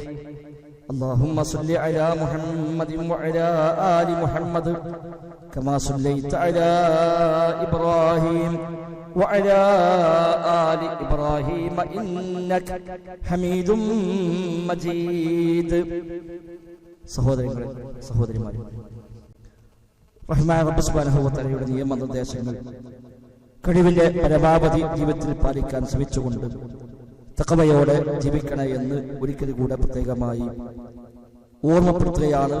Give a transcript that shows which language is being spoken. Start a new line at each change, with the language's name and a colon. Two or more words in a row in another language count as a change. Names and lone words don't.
Arabic: اللهم صل على محمد وعلى آل محمد كما صليت على إبراهيم وعلى آل إبراهيم إنك حميد مجيد.
Malayalam: സഹോദരിമാരെ, റഹ്മാൻ റബ്ബ്
Arabic: سبحانه وتعالى
Malayalam: നിയമനിർദ്ദേശങ്ങൾ കഴിവിന്റെ പരമാവധി ജീവിതത്തിൽ പാലിക്കാൻ ശ്രമിച്ചുകൊണ്ട് തഖ്വയോടെ ജീവിക്കണേ എന്ന് ഒരിക്കൽ കൂടെ പ്രത്യേകമായി ഓർമ്മപ്പെടുത്തുകയാണ്.